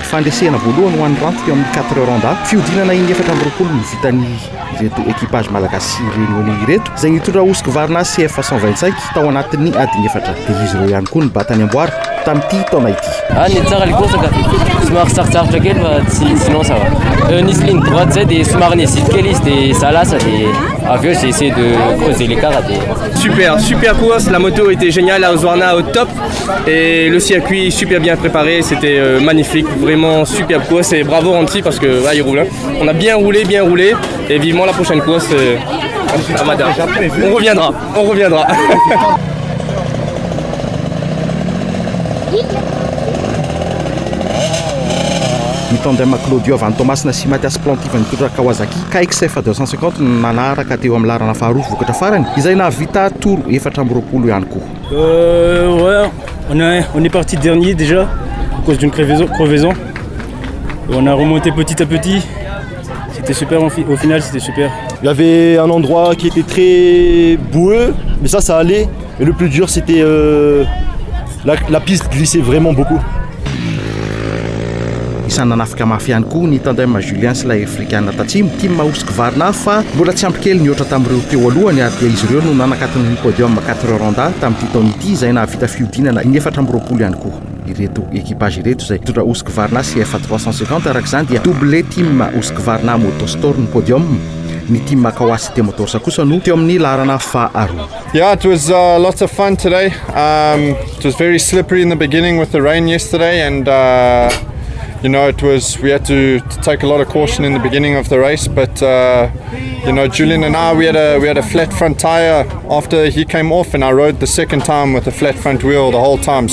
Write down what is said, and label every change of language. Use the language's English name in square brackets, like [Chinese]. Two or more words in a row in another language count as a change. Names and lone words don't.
[Malagasy] Fandresena voalohany ho an'ny Ranty teo amin'ny 4 heures anda fiodinana iny 420 ny vitany ireto équipage malagasy réunionnais ireto izay nitondra Husqvarna CF 125 tao anatin'ny adiny 4 dia izy ireo ihany koa ny batany amboary tamin'ity taona ity. Ny tsara ilay course ka somary sarotsarotra kely fa [French] sinon ça va. [Malagasy] Nisy ligne droite zay dia somary nihésite kely izy dia ça lasa dia avy eo [French] j'ai essayé de creuser l'écart [Malagasy] dia [French] super course, la moto était géniale à Husqvarna au top et le circuit super bien préparé, c'était magnifique, vraiment superbe course et bravo Ranty parce que là il roule. On a bien roulé et vivement la prochaine course à Madame. On reviendra. [Malagasy] Ny tandem Claudio Van Thomasina sy Mathias Plantive nitondra Kawasaki KXF 250 nanaraka teo amin'ny larana faharoa vokatra farany izay nahavita toro 420 ihany koa. [French] Ouais, on est parti dernier déjà à cause d'une crevaison. On a remonté petit à petit. C'était super, au final c'était super. Il y avait un endroit qui était très boueux, mais ça allait. Et le plus dur c'était la piste glissait vraiment beaucoup. [Malagasy] Isany nanafika mafy ihany koa ny tandem Julien sy ilay afrikana tatsimo team Husqvarna fa mbola tsy ampy kely nioatra tamin'ireo teo alohany ary dia izy ireo no nanakatiny ny podium 4 heures anda tamin'ity taona ity izay nahavita fiodinana ny 420 ihany koa. Ireto équipage ireto izay tondra Husqvarna CF 350 arak'izany dia doublé team Husqvarna Motorsport ny podium. Ny team Kawasaki Motors kosa no teo amin'ny larana faharoa. [English] Yeah, it was lots of fun today. It was very slippery in the beginning with the rain yesterday and we had to take a lot of caution in the beginning of the race, but Julian and I we had a flat front tire after he came off, and I rode the second time with a flat front wheel the whole time.